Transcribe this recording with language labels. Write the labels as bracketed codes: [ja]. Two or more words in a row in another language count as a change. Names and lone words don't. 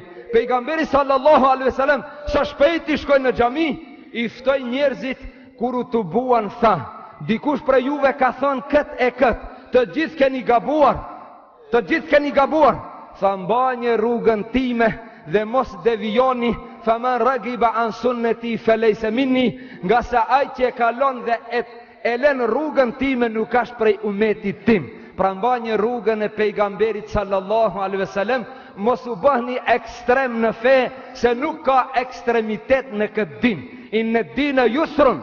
[sq] Pejgamberi [ar] صلى الله عليه وسلم [sq] sa shpejti shkoi në xhami, i ftoi njerëzit, kur u tubuan tha, dikush për juve ka thonë këtë e këtë, të gjithë keni gabuar, të gjithë keni gabuar. Tha, mbani rrugën time dhe mos devijoni, [ar] فمن رغب عن سنتي فليس مني, [sq] nga sa ai që e kalon dhe e lën rrugën time nuk është prej umetit tim. Pra mbani rrugën e pejgamberit [ar] صلى الله عليه وسلم, [sq] mos u bëhni ekstrem në fe, se nuk ka ekstremitet në këtë din. [ar] إن الدين يسر.